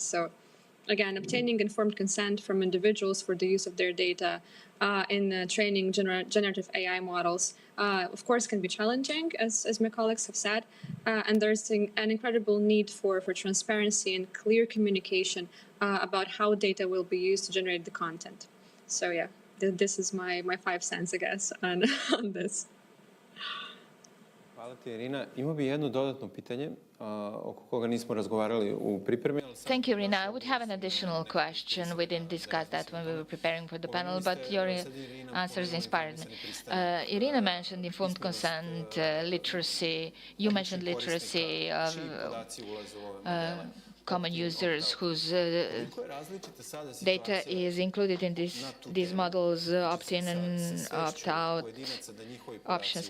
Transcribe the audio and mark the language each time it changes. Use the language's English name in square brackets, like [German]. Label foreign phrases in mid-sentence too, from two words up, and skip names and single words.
[English] So again, obtaining informed consent from individuals for the use of their data in training generative AI models, of course, can be challenging, as my colleagues have said, and there's an incredible need for transparency and clear communication about how data will be used to generate the content. So yeah, this is my 5 cents, I guess, on this. [Serbian] Hvala ti, Irina. Imao bih jedno dodatno pitanje oko koga nismo razgovarali u pripremi. [English] Thank you, Irina. I would have an additional question. We didn't discuss that when we were preparing for the panel, but your answers inspired me. Irina mentioned informed consent, literacy. You mentioned literacy of common users whose data is included in these models, opt-in and opt-out options.